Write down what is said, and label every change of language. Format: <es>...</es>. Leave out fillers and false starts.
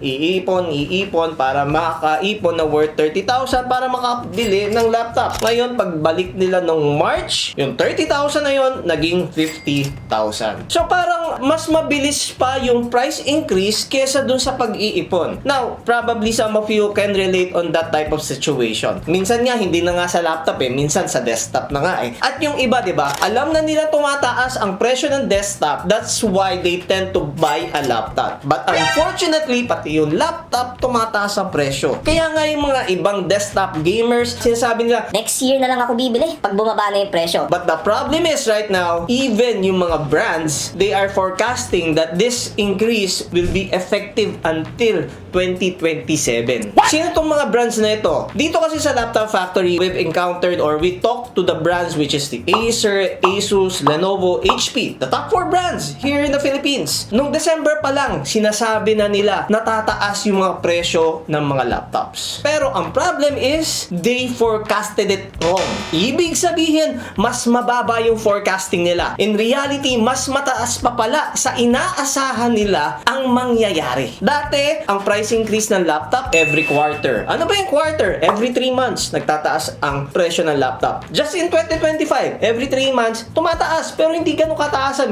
<tl>Iipon para makaipon na worth 30,000 para makabili ng laptop. Ngayon, pagbalik nila nung March, yung 30,000 na yon naging 50,000. So, parang mas mabilis pa yung price increase kesa dun sa pag-iipon.</tl> <en>Now, probably some of you can relate on that type of situation.</en> <tl>Minsan nga, hindi na nga sa laptop minsan sa desktop na nga At yung iba, di ba, alam na nila tumataas ang presyo ng desktop,</tl> <en>that's why they tend to buy a laptop. But unfortunately,</en> <tl>pati yung laptop, tumataas ang presyo. Kaya nga yung mga ibang desktop gamers, sinasabi nila, Next year na lang ako bibili pag bumaba na yung presyo.</tl> <en>but the problem is right now, even</en> <tl>yung mga</tl> <en>brands, they are forecasting that this increase will be effective until 2027.</en> <tl>Sino tong mga brands na ito? Dito kasi sa Laptop Factory,</tl> <en>we've encountered or we talked to the brands which is the Acer, Asus, Lenovo, HP. The top 4 brands here in the Philippines.</en> <tl>Nung December pa lang, sinasabi na nila natataas yung mga presyo ng mga laptops.</tl> <en>Pero ang problem is, they forecasted it wrong.</en> <tl>Ibig sabihin, mas mababa yung forecasting nila.</tl> <en>In reality,</en> <tl>mas mataas pa pala sa inaasahan nila ang mangyayari. Dati, ang price increase ng laptop every quarter. Ano ba yung quarter? Every 3 months, nagtataas ang presyo ng laptop.</tl> <en>Just in 2025,</en> <tl>every 3 months, tumataas. Pero hindi ganun kataasan.</tl>